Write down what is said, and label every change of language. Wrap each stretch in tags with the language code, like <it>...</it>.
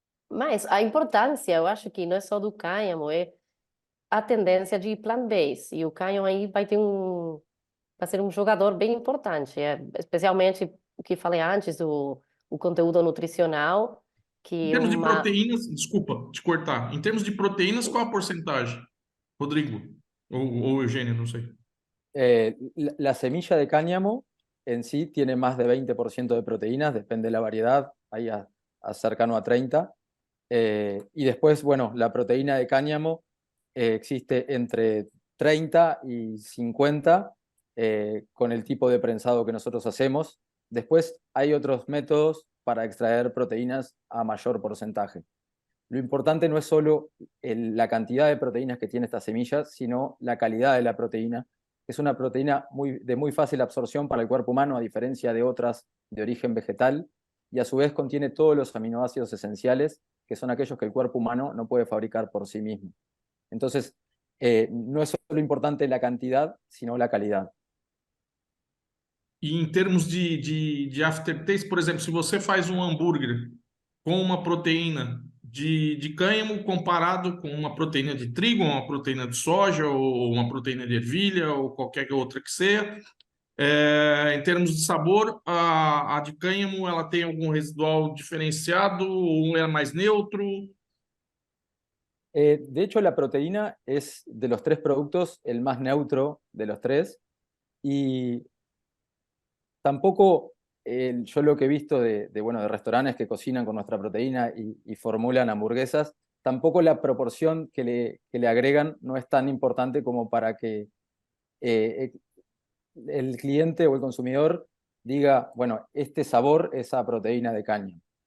<pt>Mas a importância, eu acho que não é só do cânhamo, é a tendência de plant-based, e o cânhamo aí vai ser um jogador bem importante, especialmente o que falei antes, o conteúdo nutricional, Em que termos de uma proteínas, desculpa te cortar. Em termos de proteínas, qual a porcentagem? Rodrigo ou Eugênio, não sei.</pt> <es>La semilla de cáñamo en sí tiene más de 20% de proteínas, depende de la variedad, ahí cercano a 30. Y después, bueno, la proteína de cáñamo existe entre 30 y 50 con el tipo de prensado que nosotros hacemos. Después hay otros métodos para extraer proteínas a mayor porcentaje. Lo importante no es solo la cantidad de proteínas que tiene esta semilla, sino la calidad de la proteína. Es una proteína de muy fácil absorción para el cuerpo humano, a diferencia de otras de origen vegetal, y a su vez contiene todos los aminoácidos esenciales, que son aquellos que el cuerpo humano no puede fabricar por sí mismo. Entonces, no es solo importante la cantidad, sino la calidad.</es> <pt>E em termos de aftertaste, por exemplo, se você faz um hambúrguer com uma proteína de cânhamo comparado com uma proteína de trigo, uma proteína de soja, ou uma proteína de ervilha, ou qualquer outra que seja, em termos de sabor, a de cânhamo ela tem algum residual diferenciado ou é mais neutro?</pt> <es>De hecho, la proteína es de los tres productos el más neutro de los tres, y tampoco yo lo que he visto bueno, de restaurantes que cocinan con nuestra proteína y formulan hamburguesas, tampoco la proporción que le agregan no es tan importante como para que el cliente o el consumidor diga, bueno, este sabor es a proteína de caña.</es>